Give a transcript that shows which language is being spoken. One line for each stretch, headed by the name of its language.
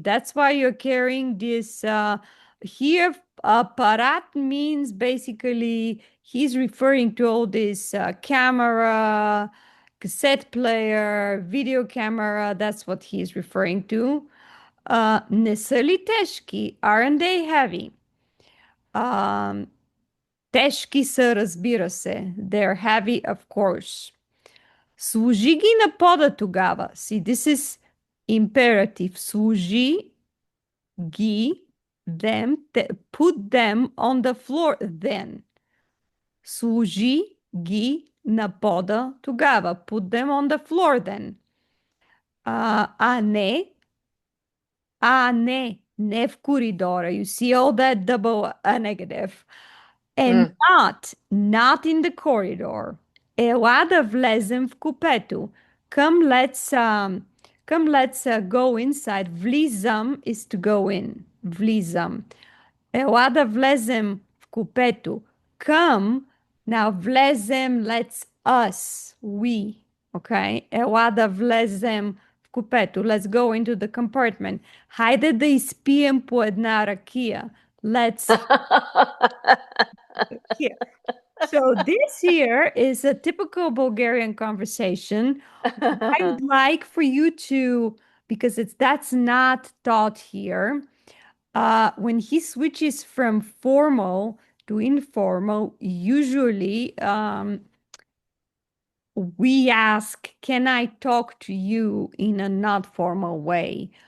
English: That's why you're carrying this. Here, apparat means basically he's referring to all this camera, cassette player, video camera. That's what he's referring to.
Bulgarian: Не са ли тежки?
English: Aren't they heavy?
Bulgarian: Um, Тежки са, разбира се.
English: They're heavy, of course.
Bulgarian: Служи ги на пода тогава.
English: See, this is imperative.
Bulgarian: Служи ги
English: them, put them on the floor then.
Bulgarian: Служи ги на пода тогава.
English: Put them on the floor then.
Bulgarian: А не, не в коридора.
English: You see all that double negative. And Mm. not in the corridor.
Bulgarian: Ела да влезем в купето.
English: Come let's go inside. Влизам is to go in.
Bulgarian: Влизам. Ела да влезем в купето.
English: Come, now влезем, let's us, we, okay?
Bulgarian: Ела да влезем в купето.
English: Let's go into the compartment.
Bulgarian: Хайде да изпием по една ракия.
English: Let's here. So this here is a typical Bulgarian conversation. I would like for you to, because that's not taught here. When he switches from formal to informal, usually we ask, can I talk to you in a not formal way?